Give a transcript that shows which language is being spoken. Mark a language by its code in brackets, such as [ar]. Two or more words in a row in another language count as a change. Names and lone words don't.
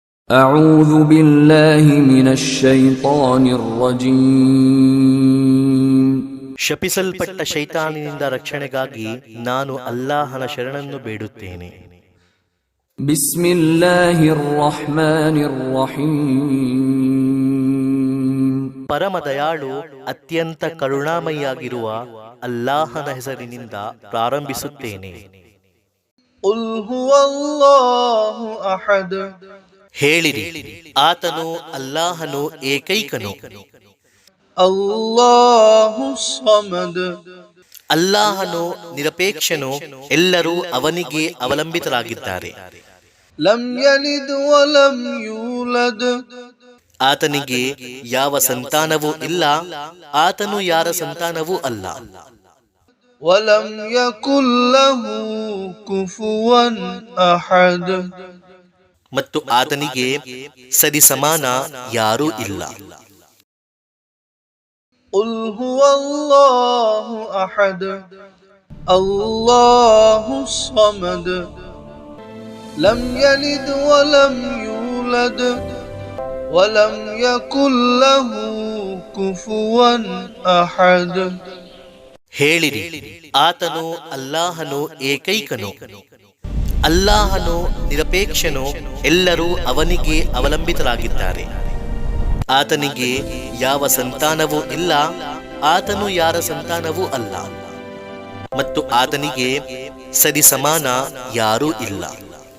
[ar] أعوذ بالله من الشيطان الرجيم [kn] ಶಪಿಸಲ್ಪಟ್ಟ ಶೈತಾನಿನಿಂದ ರಕ್ಷಣೆಗಾಗಿ ನಾನು ಅಲ್ಲಾಹನ ಶರಣನ್ನು ಬೇಡುತ್ತೇನೆ. [ar] بسم الله الرحمن الرحيم [kn] ಪರಮ ದಯಾಳು ಅತ್ಯಂತ ಕರುಣಾಮಯಿಯಾಗಿರುವ ಅಲ್ಲಾಹನ ಹೆಸರಿನಿಂದ ಪ್ರಾರಂಭಿಸುತ್ತೇನೆ. [ar] قل هو الله أحد [kn] ಹೇಳಿರಿ, ಆತನು ಅಲ್ಲಾಹನು ಏಕೈಕನು. [ar] الله الصمد [kn] ಅಲ್ಲಾಹನು ನಿರಪೇಕ್ಷನು, ಎಲ್ಲರೂ ಅವನಿಗೆ ಅವಲಂಬಿತರಾಗಿದ್ದಾರೆ. [ar] لم يلد ولم يولد [kn] ಆತನಿಗೆ ಯಾವ ಸಂತಾನವೂ ಇಲ್ಲ, ಆತನು ಯಾರ ಸಂತಾನವೂ ಅಲ್ಲ. [ar] ولم يكن له كفوا أحد [kn] ಮತ್ತು ಆತನಿಗೆ ಸರಿಸಮಾನ ಯಾರೂ ಇಲ್ಲ. [ar] قل هو الله أحد الله الصمد لم يلد ولم يولد ولم يكن له كفوا أحد [kn] ಹೇಳಿರಿ, ಆತನು ಅಲ್ಲಾಹನು ಏಕೈಕನು, ಅಲ್ಲಾಹನು ನಿರಪೇಕ್ಷನು, ಎಲ್ಲರೂ ಅವನಿಗೆ ಅವಲಂಬಿತರಾಗಿದ್ದಾರೆ. ಆತನಿಗೆ ಯಾವ ಸಂತಾನವೂ ಇಲ್ಲ, ಆತನು ಯಾರ ಸಂತಾನವೂ ಅಲ್ಲ, ಮತ್ತು ಆತನಿಗೆ ಸರಿಸಮಾನ ಯಾರೂ ಇಲ್ಲ.